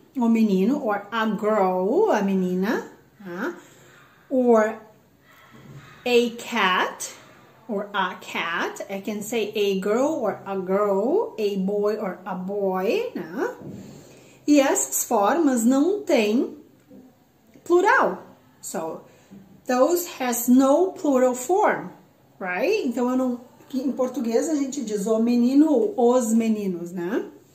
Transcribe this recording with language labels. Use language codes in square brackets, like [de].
[pt] O menino, [en] or a girl, [pt] a menina, né? [en] Or a cat, or a cat. I can say a girl or a girl, a boy or a boy, né? [pt] E essas formas não têm plural. [en] So, those has no plural form, right? [pt] Então, eu não... Em português a gente diz o menino ou os meninos, né?